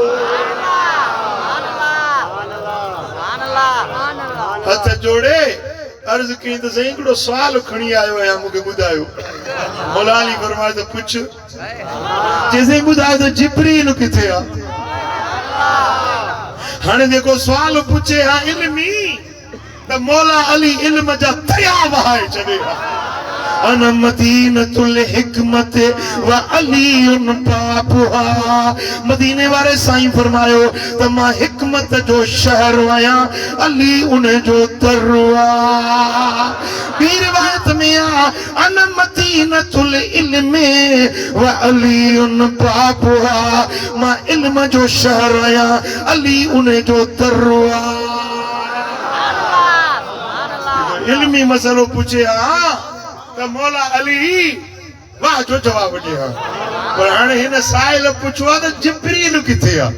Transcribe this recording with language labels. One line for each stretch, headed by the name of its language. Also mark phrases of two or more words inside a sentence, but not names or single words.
Sindhi: हथ जोड़े अर्ज कई त सही हिकिड़ो सुवाल खणी आयो आहियां, मूंखे ॿुधायो। मौला अली फरमाए त पुछ। चइसई ॿुधायो त जिब्रील किथे आहे? हाणे जेको सुवाल पुछे हा इल्मी, त मौला अली इल्म जा दरिया वहाए छॾे।
Arabic: أنا مدينة الحكمة وعلي بابها.
Sindhi: मदीने वारे साईं फरमायो त मां हिकमत जो शहर आहियां, अली उन जो दर आहे। ॿी रिवायत में आहे
Arabic: أنا مدينة العلم وعلي بابها.
Sindhi: मां इल्म जो शहर आहियां, अली उन जो दर आहे। इल्मी मसलो पुछे हा त मौला अली वाह जो जवाब ॾे हा। पर हाणे हिन साहिल पुछो आहे त जिब्रील किथे आहे?